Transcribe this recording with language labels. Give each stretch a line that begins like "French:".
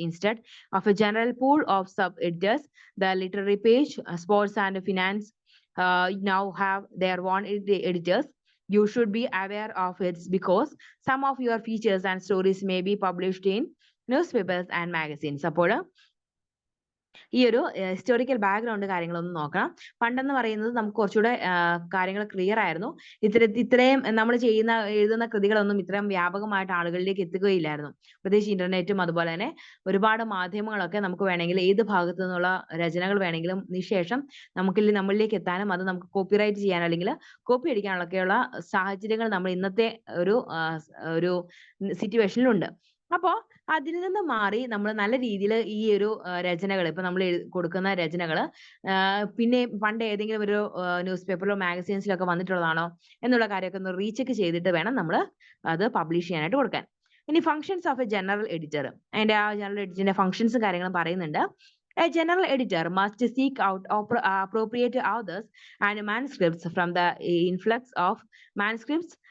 English: Instead of a general pool of sub-editors, the literary page, sports and finance now have their own editors. You should be aware of it because some of your features and stories may be published in newspapers and magazines.
Malayalam: അപ്പോൾ ഈ ഒരു historical background കാര്യങ്ങളൊന്നും നോക്കണം. പണ്ടെന്ന് പറയുന്നത് നമുക്ക് കുറച്ചുകൂടെ കാര്യങ്ങൾ ക്ലിയർ ആയിരുന്നു. ഇത്രയും നമ്മൾ എഴുതുന്ന കൃതികളൊന്നും ഇത്രയും വ്യാപകമായിട്ട് ആളുകളിലേക്ക് എത്തുകയില്ലായിരുന്നു. പ്രത്യേകിച്ച് ഇന്റർനെറ്റും അതുപോലെ തന്നെ ഒരുപാട് മാധ്യമങ്ങളൊക്കെ നമുക്ക് വേണമെങ്കിൽ ഏത് ഭാഗത്തു നിന്നുള്ള രചനകൾ വേണമെങ്കിലും നിശേഷം നമ്മളിലേക്ക് എത്താനും അത് നമുക്ക് കോപ്പിറൈറ്റ് ചെയ്യാനോ അല്ലെങ്കിൽ കോപ്പി അടിക്കാനൊക്കെയുള്ള സാഹചര്യങ്ങൾ നമ്മൾ ഇന്നത്തെ ഒരു സിറ്റുവേഷനിലുണ്ട്. അപ്പോൾ അതിൽ നിന്ന് മാറി നമ്മൾ നല്ല രീതിയിൽ ഈ ഒരു രചനകൾ ഇപ്പൊ നമ്മൾ കൊടുക്കുന്ന രചനകൾ പിന്നെ പണ്ട് ഏതെങ്കിലും ഒരു ന്യൂസ് പേപ്പറിലോ മാഗസീൻസിലോ ഒക്കെ വന്നിട്ടുള്ളതാണോ എന്നുള്ള കാര്യമൊക്കെ ഒന്ന് റീചെക്ക് ചെയ്തിട്ട് വേണം നമ്മൾ അത് പബ്ലിഷ് ചെയ്യാനായിട്ട് കൊടുക്കാൻ. ഇനി functions of A general editor, അതിന്റെ ആ ജനറൽ എഡിറ്ററിന്റെ ഫങ്ഷൻസും കാര്യങ്ങളും പറയുന്നുണ്ട്.
English: A general editor must seek out appropriate authors and manuscripts from the influx of manuscripts.